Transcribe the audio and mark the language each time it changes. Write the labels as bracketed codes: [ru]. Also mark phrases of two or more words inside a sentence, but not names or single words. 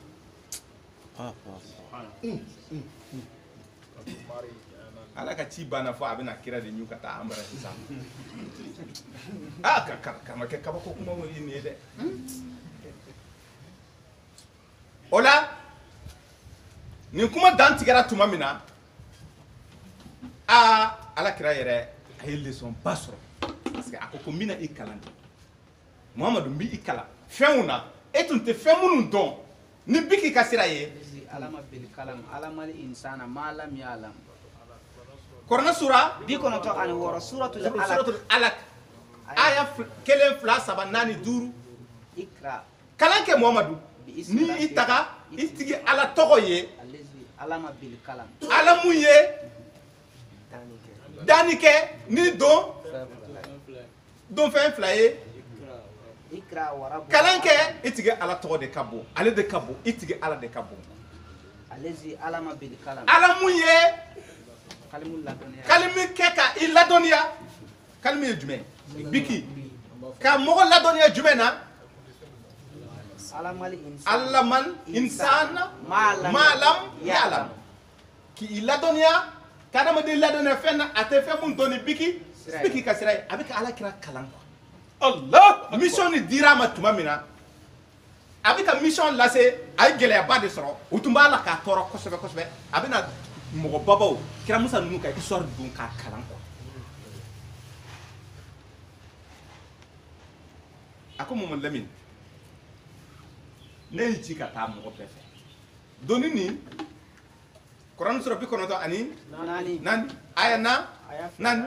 [bm] ala ka ci banna fɔ a bɛna kira de ɲu ka taa an bara sisan ka ma kɛ kabako kuma ye nin ye dɛ o la nin kuma dan tigɛra tuma min na ala kira yɛrɛ a ye leçon ba sɔrɔ parce que a ko n bɛna i kalan de Muhamadu n b'i kalan fɛnw na e tun tɛ fɛn minnu dɔn ni bi k'i ka sira ye [ar] علم بالقلم علم الإنسان ما لم يعلم [bm] Korana sura bi kɔnɔntɔn ani wɔɔrɔ suratul alaq aya 1 2 3 4 5 ikra kalan kɛ Muhamadu ni i taga i tigi ala tɔgɔ ye [ar] الذي علم بالقلم [bm] ala mun ye danni kɛ ni don fɛn fila ye [ar] اقرأ وربك [bm] kalan kɛ i tigi ala tɔgɔ de ka bon ale de ka bon i tigi ala de ka bon [ar] الذي علم بالقلم [bm] ala mun ye kalimul laduniya kalimi kɛ ka i ladɔnniya kalimi ye jumɛn biki ka mɔgɔ ladɔnniya jumɛn na [ar] علم الإنسان علم الإنسان ما لم يعلم [bm] ki i ladɔnniya ka adamaden ladɔnniya fɛn na a tɛ fɛn mun dɔn ni biki ka sira ye a bɛ ka ala kira kalan quoi Allah mission ni dira ma tuma min na a bɛ ka mission lase a ye gɛlɛyaba de sɔrɔ u tun b'a la k'a tɔɔrɔ kosɛbɛ kosɛbɛ a bɛ na mɔgɔ babaw kira musa ninnu ka histoire dun k'a kalan quoi a ko Mamadu Lamini ne y'i ci ka taa mɔgɔ bɛɛ fɛ doni nin Kuran sura 94 aya naani